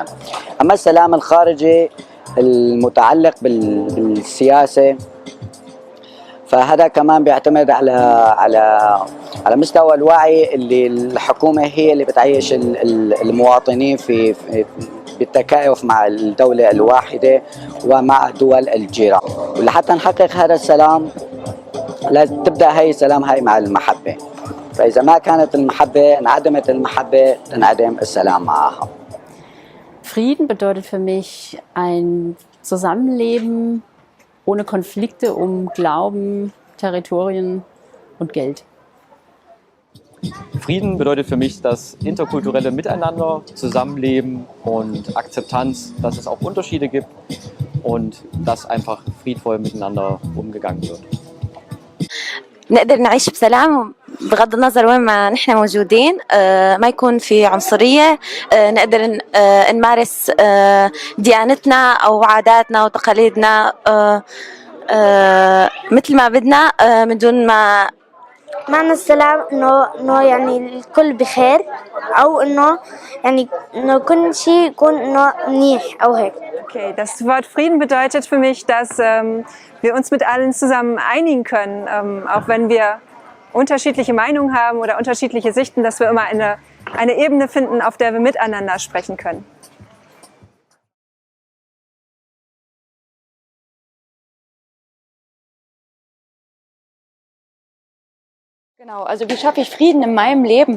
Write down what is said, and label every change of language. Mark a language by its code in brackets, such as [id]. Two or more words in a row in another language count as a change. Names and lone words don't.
[ar] أما السلام الخارجي المتعلق بالسياسة فهذا كمان بيعتمد على مستوى الوعي اللي الحكومة هي اللي بتعيش المواطنين بالتكاتف مع الدولة الواحدة ومع دول الجيران. ولحتى نحقق هذا السلام لازم تبدأ هاي السلام هاي مع المحبة، فإذا ما كانت المحبة انعدمت المحبة تنعدم السلام معها. [de] Frieden bedeutet für mich ein Zusammenleben ohne Konflikte um Glauben, Territorien und Geld. Frieden bedeutet für mich das interkulturelle Miteinander, Zusammenleben und Akzeptanz, dass es auch Unterschiede gibt und dass einfach friedvoll miteinander umgegangen wird. [ar] نقدر نعيش بسلام بغض النظر وين ما نحن موجودين، ما يكون في عنصرية، نقدر نمارس ديانتنا أو عاداتنا وتقاليدنا مثل ما بدنا من دون ما. معنى السلام إنه يعني الكل بخير، أو إنه كل شيء يكون إنه منيح أو هيك. [de] Okay, das Wort Frieden bedeutet für mich, dass wir uns mit allen zusammen einigen können, auch wenn wir unterschiedliche Meinungen haben oder unterschiedliche Sichten, dass wir immer eine Ebene finden, auf der wir miteinander sprechen können. Genau, also wie schaffe ich Frieden in meinem Leben?